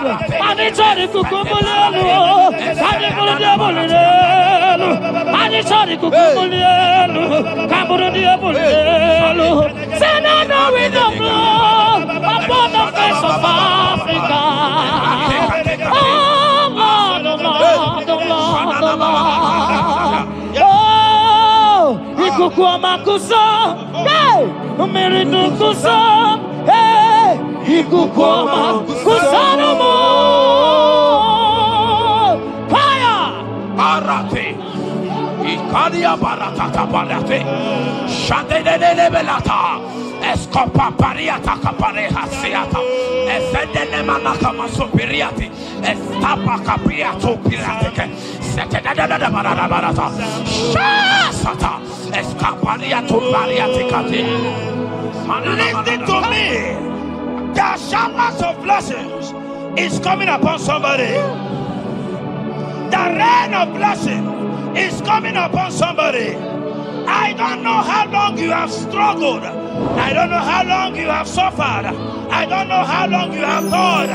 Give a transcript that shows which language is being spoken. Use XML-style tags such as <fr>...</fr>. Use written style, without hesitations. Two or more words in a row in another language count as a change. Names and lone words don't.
<en>And it's all the kukumulelu, and the bullet, and it's all the kukumulelu, Kaburu. Say now we know blood upon the face of Africa. Oh Lord, oh Lord, oh Lord, oh Lord. Oh, Ikukuama kuso, hey, Umiridu kuso, hey, Ikukuama kuso no more. Fire, Arate. Ikadia baratata barate. Shadene belata. Escopa pariata capareha seata. Efendene manaka masopiriati. Estapa capriato pirateke. Setedada barata. Shasata. Escapariato bariaticati. Listen to me. The showers of blessings is coming upon somebody. The rain of blessing is coming upon somebody. I don't know how long you have struggled. I don't know how long you have suffered. I don't know how long you have thought.</en>